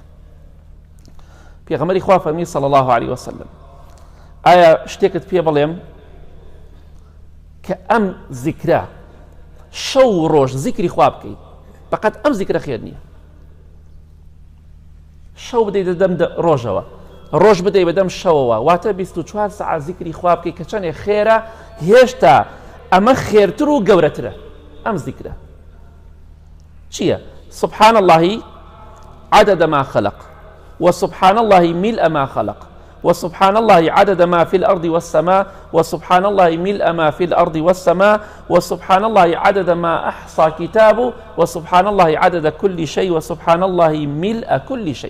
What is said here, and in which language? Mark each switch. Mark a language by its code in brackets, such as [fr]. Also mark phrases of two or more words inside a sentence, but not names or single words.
[ckb] پێغەمبەری خوا فەرمی [ar] صلی الله عليه وسلم [ckb] ئایا شتێکت پێ بڵێم کە ئەم زیکرە شەو و ڕۆژ زیکری خوا بکەیت، فقط ئەم زیکرە خێر نییە، شەو بدەیت بەدەم ڕۆژەوە، ڕۆژ بدەیت بەدەم شەوەوە، واتە 24 ساعت زیکری خوا بکەیت کە چەندێک خێرە، هێشتا ئەمە خێرتر و گەورەترە. ئەم زیکرە چییە؟ [ar] سبحان الله عدد ما خلق وسبحان الله ملء ما خلق وسبحان الله عدد ما في الأرض والسماء وسبحان الله ملء ما في الأرض والسماء وسبحان الله عدد ما أحصى كتابه وسبحان الله عدد كل شيء وسبحان الله ملء كل شيء.